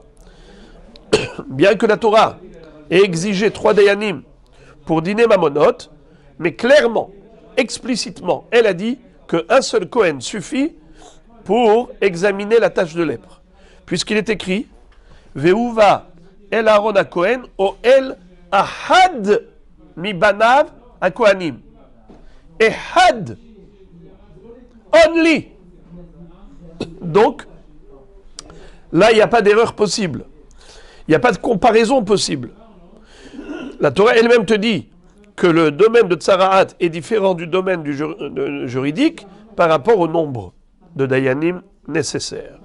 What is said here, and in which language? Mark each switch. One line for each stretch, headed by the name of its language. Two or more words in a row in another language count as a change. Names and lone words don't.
French: Bien que la Torah ait exigé 3 Dayanim pour
Hebrew: דיני ממונות,
French: mais clairement, explicitement, elle a dit qu'un seul Kohen suffit pour examiner la tâche de lèpre.
Hebrew: Puisqu'il est écrit ובא אל אהרן הכהן או אל אחד מבניו הכהנים.
French: Ehad. Only. Donc, là, il n'y a pas d'erreur possible. Il n'y a pas de comparaison possible. La Torah elle-même te dit que le domaine de Tsara'at est différent du domaine juridique par rapport au nombre de Dayanim nécessaires.